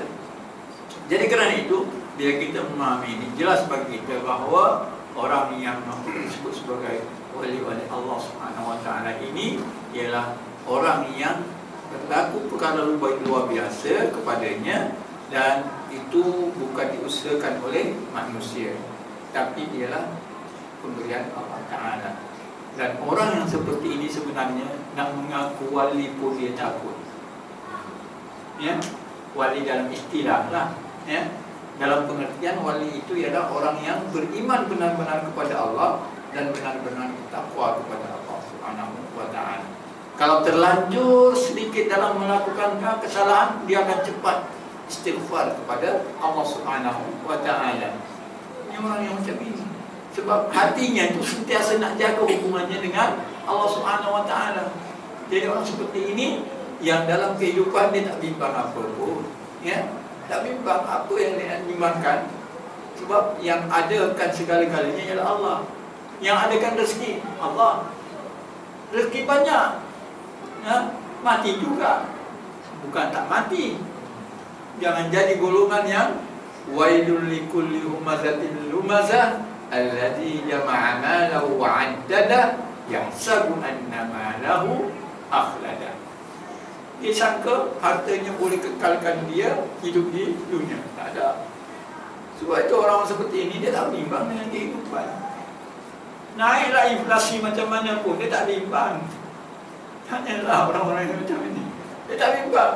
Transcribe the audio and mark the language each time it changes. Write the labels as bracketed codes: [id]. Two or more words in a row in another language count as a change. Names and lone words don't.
[ms] Jadi kerana itu, bila kita memahami ini, jelas bagi kita bahawa orang yang disebut sebagai wali-wali [ar] الله سبحانه وتعالى [ms] ini ialah orang yang berlaku perkara luar biasa kepadanya, dan itu bukan diusahakan oleh manusia, tapi ialah pemberian [ar] الله تعالى. [ms] Dan orang yang seperti ini sebenarnya nak mengaku wali pun dia takut, ya. Wali dalam istilah lah, ya. Dalam pengertian wali itu ialah orang yang beriman benar-benar kepada Allah dan benar-benar bertakwa kepada [ar] الله سبحانه وتعالى. [ms] Kalau terlanjur sedikit dalam melakukan kesalahan, dia akan cepat istighfar kepada [ar] الله سبحانه وتعالى. [ms] Ini orang yang macam ini. Sebab hatinya itu sentiasa nak jaga hubungannya dengan [ar] الله سبحانه وتعالى. [ms] Jadi orang seperti ini yang dalam kehidupan dia tak bimbang apa pun, ya, tak bimbang apa yang dia bimbangkan. Sebab yang adakan segala-galanya ialah Allah. Yang adakan rezeki Allah. Rezeki banyak, ya, mati juga, bukan tak mati. Jangan jadi golongan yang [ar] ويل لكل همزة لمزة الذي جمع ماله وعدد يحسب أن ماله أخلده. [ms] Dia sangka hartanya boleh kekalkan dia hidup di dunia. Tak ada. Sebab itu orang seperti ini dia tak bimbang dengan kehidupan. Naiklah inflasi macam mana pun dia tak bimbang. Hanyalah orang-orang yang macam ini, dia tak bimbang.